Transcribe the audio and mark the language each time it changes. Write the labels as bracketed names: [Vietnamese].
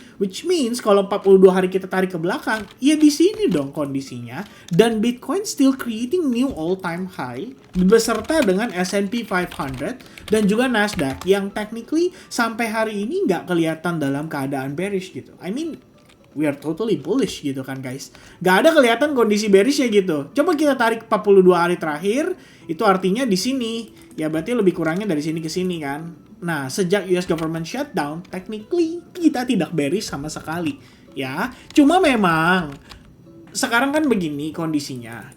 [English] Which means [Indonesian] kalau 42 hari kita tarik ke belakang, ya di sini dong kondisinya. Dan Bitcoin still creating new all-time high beserta dengan S&P 500 dan juga Nasdaq yang technically sampai hari ini nggak kelihatan dalam keadaan bearish gitu. [English] I mean, we are totally bullish gitu kan guys. [Indonesian] Gak ada kelihatan kondisi bearishnya gitu. Coba kita tarik 42 hari terakhir, itu artinya di sini. Ya berarti lebih kurangnya dari sini ke sini kan. Nah, sejak US government shutdown, technically kita tidak bearish sama sekali. Ya, cuma memang sekarang kan begini kondisinya.